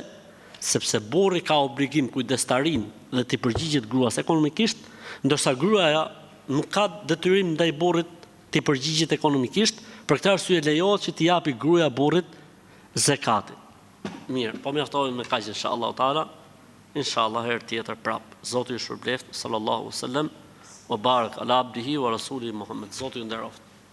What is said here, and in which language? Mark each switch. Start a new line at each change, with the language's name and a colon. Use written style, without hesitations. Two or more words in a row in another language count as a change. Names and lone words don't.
Albanian: Sepse burri ka obligim kujdestarin dhe t'i përgjigjet gruas ekonomikisht, ndërsa gruaja nuk ka detyrim ndaj burrit t'i përgjigjet ekonomikisht, për këtë arsye lejohet që t'i japi gruaja burrit zakatin. Mirë, po mjaftohemi me kaq
Arabic: إن شاء الله تعالى.
Albanian: Inshallah herë tjetër prap. Zoti ju shpërbleft,
Arabic: صلى الله عليه وسلم، وبارك على عبده ورسوله محمد.
Albanian: Zoti ju nderoft.